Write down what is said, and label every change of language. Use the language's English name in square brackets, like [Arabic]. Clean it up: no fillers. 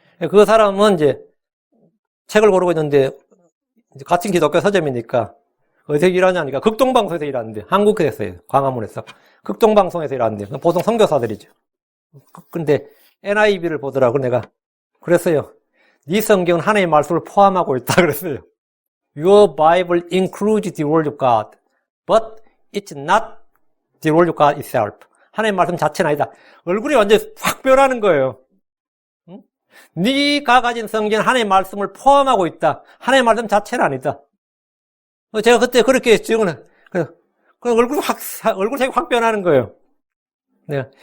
[Korean] 그 사람은 이제 책을 고르고 있는데, 같은 기독교 서점이니까, 어디서 일하냐니까, 극동방송에서 일하는데, 한국에서 해요. 광화문에서. 극동방송에서 일하는데, 보통 선교사들이죠. 근데 NIV를 보더라고, 내가. 그랬어요. 네 성경은 하나님의 말씀을 포함하고 있다, 그랬어요. [English] Your Bible includes the word of God, but it's not the word of God itself. [Korean] 하나님의 말씀 자체는 아니다. 얼굴이 완전히 확 변하는 거예요. 응? 네가 가진 성경은 하나님의 말씀을 포함하고 있다. 하나님의 말씀 자체는 아니다. 제가 그때 그렇게 증언을, 얼굴색이 확 변하는 거예요. 네.